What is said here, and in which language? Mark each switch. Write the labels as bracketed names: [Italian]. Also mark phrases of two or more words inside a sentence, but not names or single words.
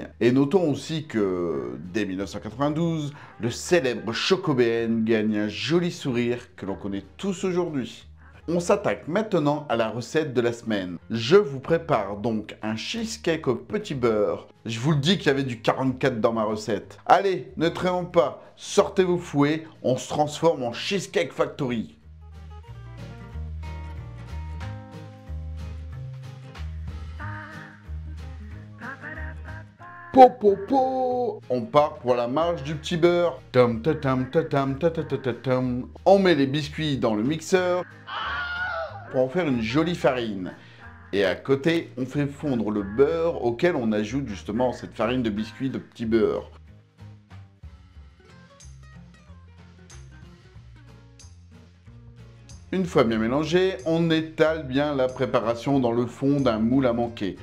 [French] Et notons aussi que, dès 1992, le célèbre Choco BN gagne un joli sourire que l'on connaît tous aujourd'hui. On s'attaque maintenant à la recette de la semaine. Je vous prépare donc un cheesecake au petit beurre. Je vous le dis qu'il y avait du 44 dans ma recette. Allez, ne traînons pas, sortez vos fouets, on se transforme en Cheesecake Factory. Po po po. On part pour la marche du petit beurre. Tam ta tam ta tam ta ta ta ta tam. On met les biscuits dans le mixeur pour en faire une jolie farine. Et à côté, on fait fondre le beurre auquel on ajoute justement cette farine de biscuits de petit beurre. Une fois bien mélangé, on étale bien la préparation dans le fond d'un moule à manquer.